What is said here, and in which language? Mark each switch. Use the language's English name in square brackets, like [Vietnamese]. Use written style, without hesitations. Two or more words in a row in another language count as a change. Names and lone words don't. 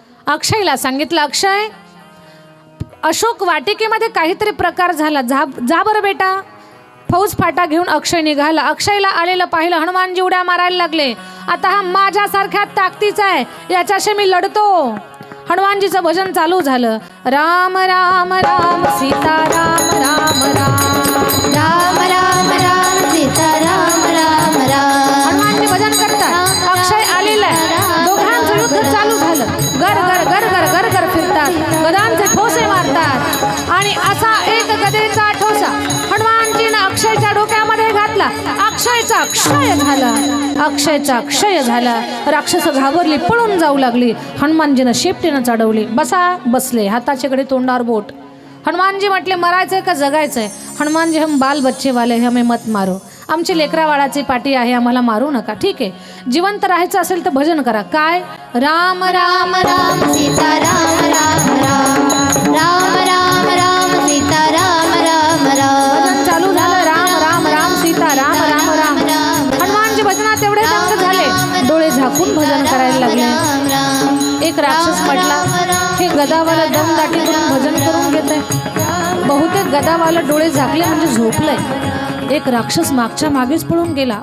[Marathi] अक्षयला सांगितलं, अक्षय अशोक वाटिकेमध्ये काहीतरी प्रकार झाला, जा बरं बेटा. फौज फाटा घेऊन अक्षय निघाला. अक्षयला आलेलं पाहिलं, हनुमानजी उड्या मारायला लागले. आता हा माझ्यासारख्या ताकदीचा आहे, याच्याशी मी लढतो. हनुमानजीचं भजन चालू झालं, राम राम राम सीता राम राम राम राम राम राम सीता राम राम राम. हनुमानजी भजन करतात, अक्षय आलेला आहे. दोघांचं युद्ध चालू झालं. गर गर गर गर गर गर फिरतात, गदांचे ठोसे मारतात आणि असा एक गदेचा ठोसा हनुमानजीनं अक्षयच्या डोक्यामध्ये घातला. अक्षयचा क्षय झाला, अक्षयचा क्षय झाला. राक्षस घाबरली, पळून जाऊ लागली. हनुमानजीनं शेपटीनं चढवली. बसले, हाताच्याकडे तोंडावर बोट. हनुमानजी म्हटले, मरायचंय का जगायचंय? हनुमानजी, [Hindi] हम बाल बच्चे वाले हैं, हमें मत मारो. [Marathi] आमची लेकरावाळाची पाठी आहे, आम्हाला मारू नका. ठीक आहे, जिवंत राहायचं असेल तर भजन करा. काय? राम राम राम सीता राम राम राम राम राम राम सीता राम राम राम. भजन चालू झालं, राम राम राम सीता राम राम राम. हनुमानजी भजनात एवढे दंग झाले, डोळे झाकून भजन करायला लागले. एक राक्षस म्हटला, हे गदावाला दमदाटी करून भजन करून घेत आहे. बहुतेक गदावाला डोळे झाकले म्हणजे झोपलंय. एक राक्षस मागच्या मागेच पळून गेला.